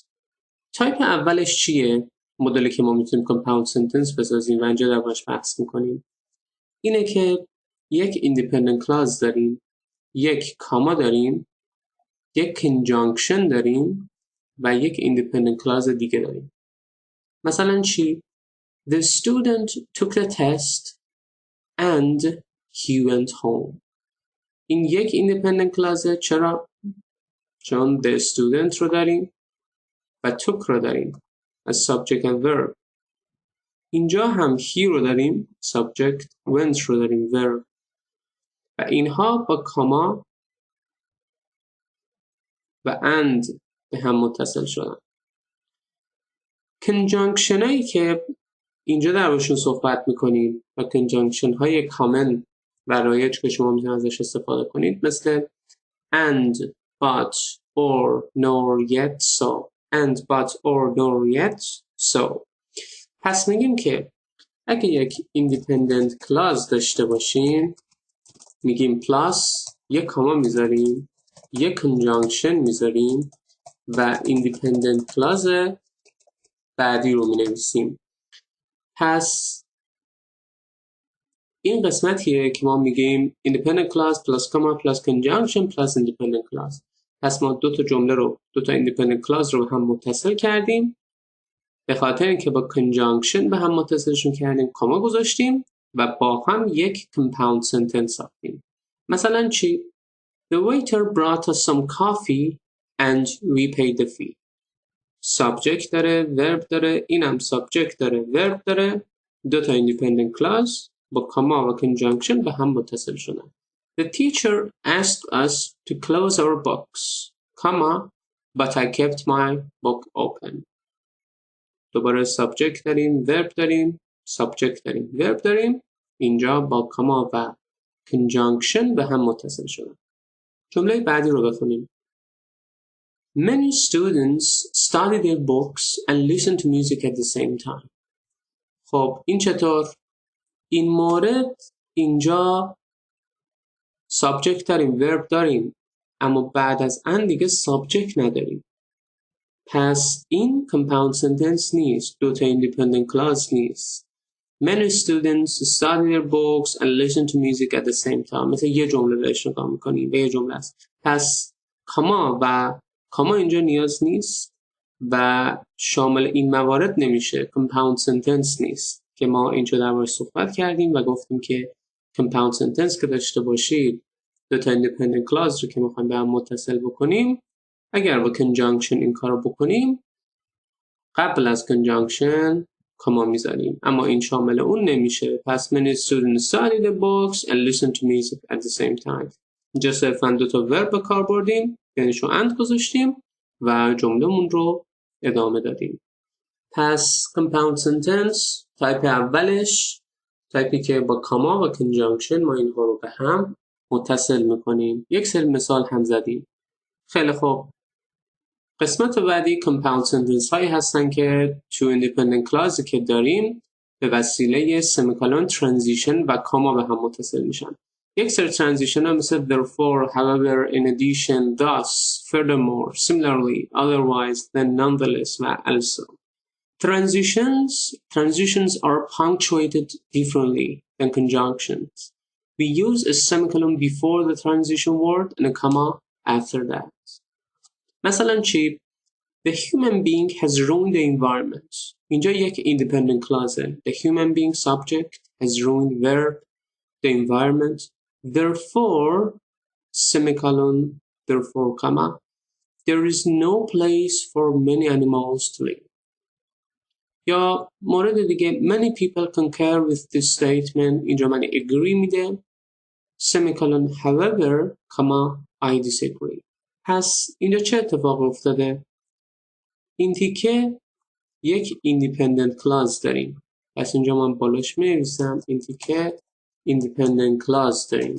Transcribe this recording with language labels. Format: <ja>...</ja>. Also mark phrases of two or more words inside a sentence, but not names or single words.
<fa>تایپ اولش چیه؟ مدلی که ما میتونیم</fa> <en>compound sentence</en> <fa>بسازیم و اینجا دربارش بحث میکنیم اینه که یک</fa> <en>independent clause</en> <fa>داریم، یک کاما داریم، یک conjunction داریم و یک</fa> <en>independent clause</en> <fa>دیگه داریم. مثلا چی؟</fa> <en>The student took the test and he went home.</en> <fa>این یک</fa> <en>independent clause.</en> <fa>چرا؟ چون</fa> <en>the student</en> <fa>رو داریم و took رو داریم از</fa> <en>subject and verb.</en> <fa>اینجا هم he رو داریم subject، went رو داریم verb و اینها با کاما و and به هم متصل شدن. conjunction هایی که اینجا دربارشون صحبت میکنیم و conjunction های کامل و رایج که شما میتونید ازش استفاده کنید مثل</fa> <en>and, but, or, nor, yet, so. and, but, or, nor, yet, so.</en> <fa>پس میگیم که اگه یک</fa> <en>independent clause</en> <fa>داشته باشیم میگیم plus یک کاما میذاریم، یک conjunction میذاریم و</fa> <en>independent clause</en> <fa>بعدی رو مینویسیم. پس این قسمتیه که ما میگیم</fa> <en>independent clause plus comma plus conjunction plus independent clause.</en> <fa>پس ما دو تا</fa> <en>independent clause</en> <fa>رو هم متصل کردیم به خاطر اینکه با conjunction به هم متصلشون کردیم، کاما گذاشتیم و با هم یک</fa> <en>compound sentence</en> <fa>ساختیم. مثلا چی؟</fa> <en>The waiter brought us some coffee and we paid the fee.</en> <fa>subject داره، verb داره، اینم subject داره، verb داره، دو تا independent clause با کاما و conjunction به هم متصل شدن.</fa> <en>The teacher asked us to close our books, comma, but I kept my book open.</en> <fa>دوباره subject داریم، verb داریم، subject داریم، verb داریم، اینجا با کاما و conjunction به هم متصل شدن. جمله بعدی رو بخونیم.</fa> <en>Many students study their books and listen to music at the same time.</en> <fa>خب این چطور؟ این مورد اینجا subject داریم، verb داریم، اما بعد از ان دیگه subject نداریم. پس این</fa> <en>compound sentence</en> <fa>نیست، دو تا</fa> <en>independent clause</en> <fa>نیست.</fa> <en>Many students study their books and listen to music at the same time.</en> <fa>مثل یه جمله بهش نگاه میکنیم به یه جمله است. پس کاما اینجا نیاز نیست و شامل این موارد نمیشه.</fa> <en>compound sentence</en> <fa>نیست که ما اینجا دربارش صحبت کردیم و گفتیم که</fa> <en>compound sentence</en> <fa>که داشته باشید دو تا</fa> <en>independent clause</en> <fa>رو که میخوایم به هم متصل بکنیم، اگر با conjunction این کارو بکنیم قبل از conjunction کاما میذاریم، اما این شامل اون نمیشه.</fa> <en>پس many students study the books and listen to music at the same time.</en> <fa>اینجا صرفا دو تا verb به کار بردیم، یعنی شو and گذاشتیم و جمله‌مون رو ادامه دادیم. پس</fa> <en>compound sentence</en> <fa>تایپ اولش تایپی که با کاما و کنجانکشن ما اینها رو به هم متصل میکنیم. یک سری مثال هم زدیم. خیلی خوب. قسمت بعدی</fa> <en>compound sentence</en> <fa>هایی هستن که تو</fa> <en>independent clause</en> <fa>که داریم به وسیله سمیکالون، ترانزیشن و کاما به هم متصل میشن. یک سری ترانزیشن ها مثل</fa> <en>therefore, however, in addition, thus, furthermore, similarly, otherwise, then, nonetheless و also. Transitions are punctuated differently than conjunctions. We use a semicolon before the transition word and a comma after that.</en> <fa>مثلا چی؟</fa> <en>The human being has ruined the environment.</en> <fa>اینجا یک independent clause.</fa> <en>The human being subject has ruined verb the environment. Therefore, semicolon, therefore, comma, there is no place for many animals to live.</en> <fa>یا مورد دیگه</fa> <en>many people concur with this statement.</en> <fa>اینجا من agree میده.</fa> <en>Semicolon, however, comma, I disagree.</en> <fa>پس اینجا چه اتفاق افتاده؟ این تیکه یک</fa> <en>independent clause</en> <fa>داریم. پس اینجا من بالاش می‌نویسم این تیکه</fa> <en>independent clause</en> <fa>داریم.</fa>